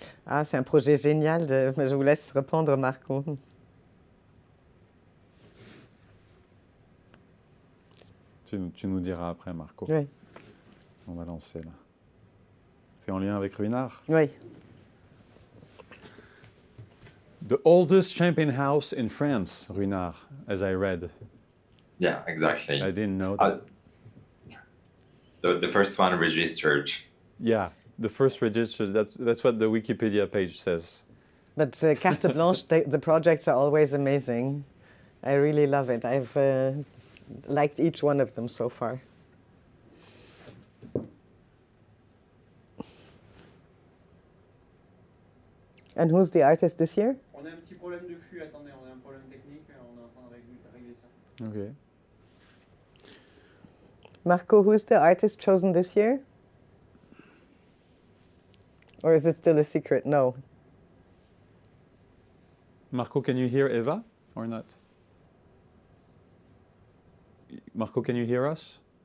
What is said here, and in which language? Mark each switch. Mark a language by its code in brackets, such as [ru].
[fr] Ah, c'est un projet génial. Je vous laisse répondre, Marco. Tu nous diras après, Marco. Oui. On va lancer là. C'est en lien avec Ruinart? Oui. [en] The oldest champagne house in France, Ruinart, as I read. Yeah, exactly. I didn't know that. The first one registered. Yeah, the first registered, that's what the Wikipedia page says. But Carte Blanche, the projects are always amazing. I really love it. I've liked each one of them so far. And who's the artist this year? [fr] On a un petit problème de flux, attendez, on a un problème technique, on est en train de régler ça. [en] Okay. Marco, who's the artist chosen this year? Or is it still a secret? No. Marco, can you hear Eva or not? Marco, can you hear us?